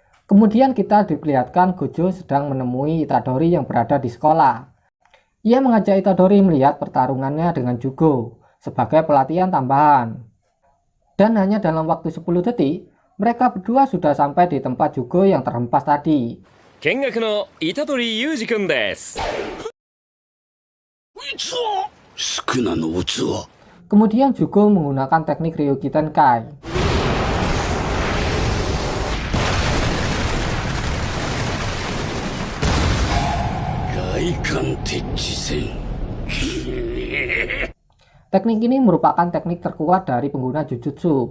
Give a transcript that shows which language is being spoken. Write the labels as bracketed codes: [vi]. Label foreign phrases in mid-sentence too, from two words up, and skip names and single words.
[id] Kemudian kita diperlihatkan Gojo sedang menemui Itadori yang berada di sekolah. Ia mengajak Itadori melihat pertarungannya dengan Jugo sebagai pelatihan tambahan. Dan hanya dalam waktu 10 detik, mereka berdua sudah sampai di tempat Jugo yang terhempas tadi. [ja] 見学の虎杖裕二くんです。宿儺の器。 [id] Kemudian Jugo menggunakan teknik Ryuki Tenkai. Teknik ini merupakan teknik terkuat dari pengguna Jujutsu.